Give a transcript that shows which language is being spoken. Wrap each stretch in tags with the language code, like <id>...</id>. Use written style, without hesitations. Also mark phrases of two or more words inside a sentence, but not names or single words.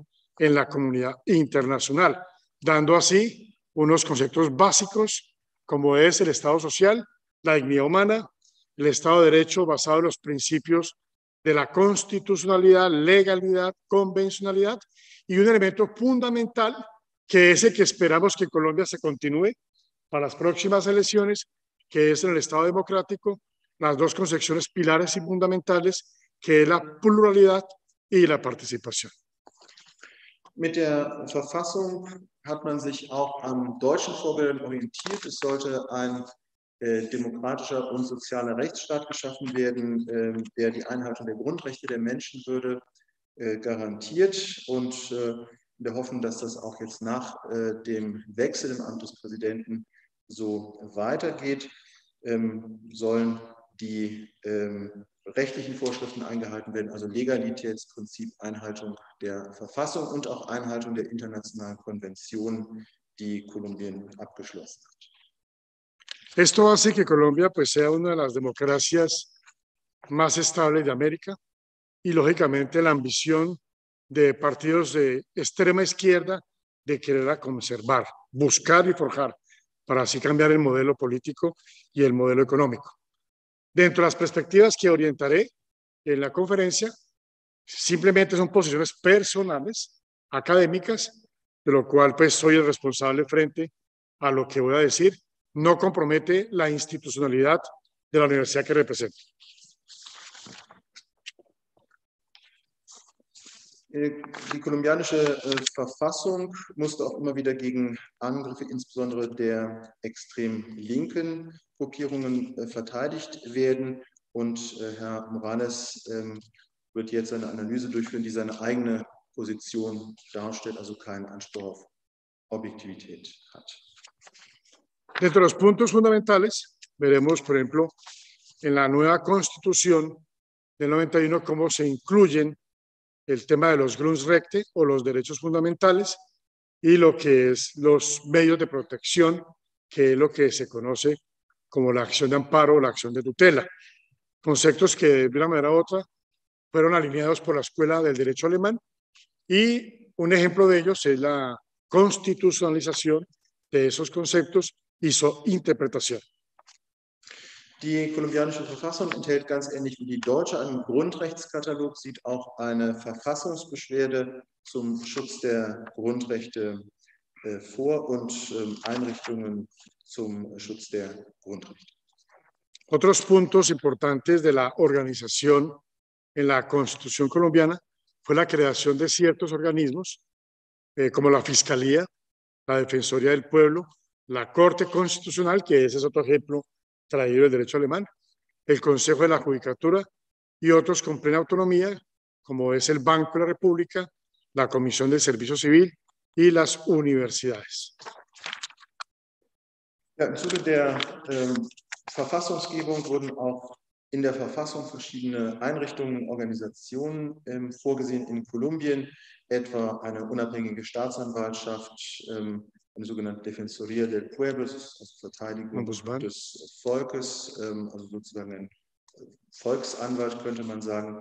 <es>en la comunidad internacional, dando así unos conceptos básicos como es el Estado social, la dignidad humana, el Estado de Derecho basado en los principios de la constitucionalidad, legalidad, convencionalidad y un elemento fundamental que es el que esperamos que Colombia se continúe para las próximas elecciones, que es en el Estado democrático, las dos concepciones pilares y fundamentales, que es la pluralidad y la participación.</es> <de>Mit der Verfassung hat man sich auch am deutschen Vorbild orientiert. Es sollte ein demokratischer und sozialer Rechtsstaat geschaffen werden, der die Einhaltung der Grundrechte der Menschenwürde garantiert, und in der Hoffnung, dass das auch jetzt nach dem Wechsel im Amt des Präsidenten so weitergeht, sollen die rechtlichen Vorschriften eingehalten werden, also Legalitätsprinzip, Einhaltung der Verfassung und auch Einhaltung der internationalen Konventionen, die Kolumbien abgeschlossen hat.</de> <es>Esto hace que Colombia pues, sea una de las democracias más estables de América y, lógicamente, la ambición de partidos de extrema izquierda de querer conservar, buscar y forjar para así cambiar el modelo político y el modelo económico. Dentro de las perspectivas que orientaré en la conferencia, simplemente son posiciones personales, académicas, de lo cual pues soy el responsable frente a lo que voy a decir. No compromete la institucionalidad de la universidad que represento.</es> <de>Die kolumbianische Verfassung musste auch immer wieder gegen Angriffe, insbesondere der extrem linken Gruppierungen, verteidigt werden. Und Herr Morales wird jetzt eine Analyse durchführen, die seine eigene Position darstellt, also keinen Anspruch auf Objektivität hat.</de> <es>Dentro de los puntos fundamentales, veremos, por ejemplo, en la nueva Constitución del 91 cómo se incluyen el tema de los Grundrechte o los derechos fundamentales y lo que es los medios de protección, que es lo que se conoce como la acción de amparo o la acción de tutela. Conceptos que de una manera u otra fueron alineados por la Escuela del Derecho Alemán, y un ejemplo de ellos es la constitucionalización de esos conceptos y su interpretación.</es> <de>Die kolumbianische Verfassung enthält ganz ähnlich wie die deutsche einen Grundrechtskatalog, sieht auch eine Verfassungsbeschwerde zum Schutz der Grundrechte vor und Einrichtungen zum Schutz der Grundrechte.</de> <es>Otros puntos importantes de la organización en la Constitución colombiana fue la creación de ciertos organismos como la Fiscalía, la Defensoría del Pueblo, la Corte Constitucional, que ese es otro ejemplo traído del derecho alemán, el Consejo de la Judicatura y otros con plena autonomía, como es el Banco de la República, la Comisión del Servicio Civil y las universidades.</es> <de>Ja, im Zuge der Verfassungsgebung wurden auch in der Verfassung verschiedene Einrichtungen, Organisationen vorgesehen in Kolumbien, etwa eine unabhängige Staatsanwaltschaft, eine sogenannte Defensoría del Pueblo, also Verteidigung des Volkes, also sozusagen ein Volksanwalt könnte man sagen.</de>